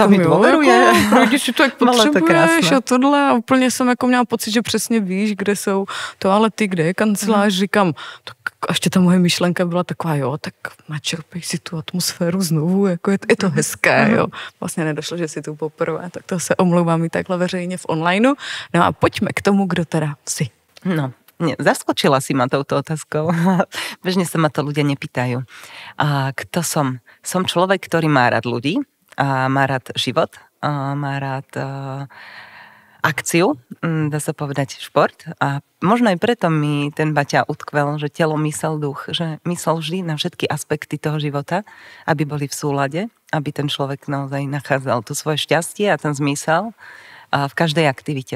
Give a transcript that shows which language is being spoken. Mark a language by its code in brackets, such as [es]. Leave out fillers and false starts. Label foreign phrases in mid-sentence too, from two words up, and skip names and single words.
[cs] říkám, jo, jako, když si to jak potřebuješ a tohle a úplně jsem jako měla pocit, že přesně víš, kde jsou toalety, kde je kancelář, říkám, tak a ještě ta moje myšlenka byla taková, jo, tak načerpej si tu atmosféru znovu, jako je to hezké, jo. Vlastně nedošlo, že si tu poprvé, tak to se omlouvám i takhle veřejně v onlineu. No a pojďme k tomu, kdo teda si. No, [sk] zaskočila si ma touto otázkou. Bežne sa ma to ľudia nepýtajú. A kto som? Som človek, ktorý má rád ľudí, a má rád život, a má rád akciu, dá sa povedať šport. A možno aj preto mi ten Baťa utkvel, že telo, mysel, duch, že myslel vždy na všetky aspekty toho života, aby boli v súlade, aby ten človek naozaj nachádzal to svoje šťastie a ten zmysel v každej aktivite.